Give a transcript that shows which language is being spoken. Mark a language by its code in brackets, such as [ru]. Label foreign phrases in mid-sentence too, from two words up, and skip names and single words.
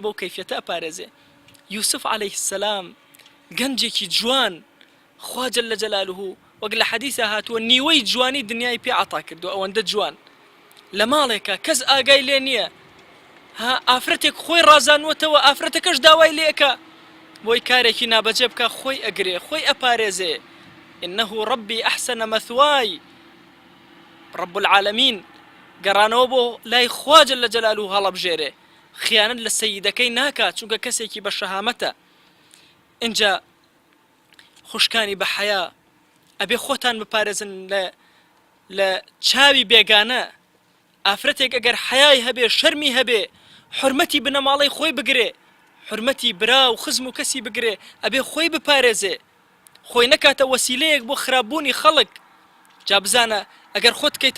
[ckb] بەو کەیفیەتە ئەپارێزێ یوسف [ar] عليه السلام [ckb] گەنجێکی جوان خوا [ar] جەل جەلالوه [ckb] وەک لە حەدیثە هاتووە نیوەی جوانی دنیای پێ عەتا کردووە ئەوەندە جوان لە ماڵێکە کەس ئاگای لێ نییە ها ئافرەتێک خۆی ڕازانوەتەوە ئافرەتەکەش داوای لێەکە بۆی کارێکی نابەجێ بکە خۆی ئەگرێ خۆی ئەپارێزێ [ar] إنه ربي أحسن مثواي رب العالمين [ckb] گەڕانەوە بۆ لای خوا [ar] جەل جەلالوه [ckb] هەڵەبژێرێ خیانەت لە سەیدەکەی ناکات چونکە کەسێکی بە شەهامەتە اینجا خوشکانی بە حەیا ئەبێ خۆتان بپارێزن لە چاوی بێگانە ئافرەتێک ئەگەر حەیای هەبێ شەرمی هەبێ حورمەتی بنەماڵەی خۆی بگرێ حورمەتی برا و خزم و کەسی بگرێ ئەبێ خۆی بپارێزێ خۆی نەکاتە وەسیلەیەک بۆ خراپبوونی خەڵک جا بزانە ئەگەر خۆت کەیتە